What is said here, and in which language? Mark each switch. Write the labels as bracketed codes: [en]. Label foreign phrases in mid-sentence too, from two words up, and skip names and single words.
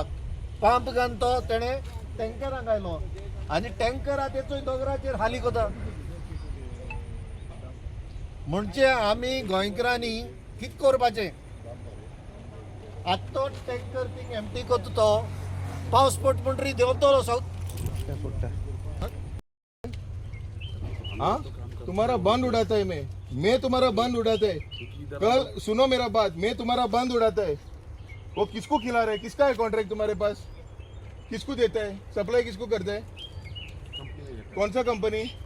[kok] पंप घालून तो तेणें टँकराक घायलो आनी टँकर आहा तेचोय दोंगराचेर हाली कोता. म्हणजे आमी गोंयकारांनी कितें करपाचें? आतां तो टँकर थिंग एम्प्टी करता, तो पावस पड म्हणटरी देंवतलो [hi] हाँ, तुम्हारा बंद उड़ाता है मैं तुम्हारा बंद उड़ाता है. कल सुनो मेरा बात, मैं तुम्हारा बंद उड़ाता है. वो किसको खिला रहा है? किसका है कॉन्ट्रैक्ट तुम्हारे पास? किसको देता है? सप्लाई किसको करता है? कौन सा कंपनी?